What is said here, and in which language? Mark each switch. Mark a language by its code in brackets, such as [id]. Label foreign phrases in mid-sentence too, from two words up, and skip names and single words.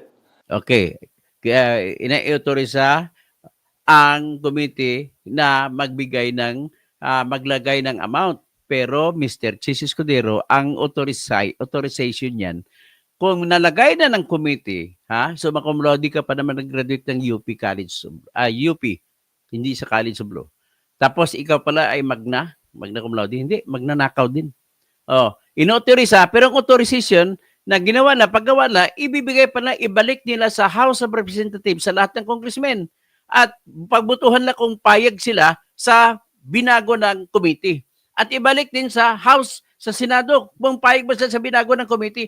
[tl] Okay. Kaya ina-autorisa ang committee na magbigay ng maglagay ng amount. Pero Mr. Chis Escudero, ang authorization niyan, kung nalagay na ng committee, so [la] cum laude [tl] ka pa naman nag-graduate ng UP College, UP, hindi sa College of Law. Tapos ikaw pala ay [la] magna cum laude, [tl] hindi, magnanakaw din. Inautoriza, pero ang authorization na ginawa na, paggawa na, ibibigay pa na, ibalik nila sa House of Representatives, sa lahat ng congressmen. At pagbutuhan na kung payag sila sa binago ng committee. At ibalik din sa House, sa Senado, kung payag ba sila sa binago ng committee.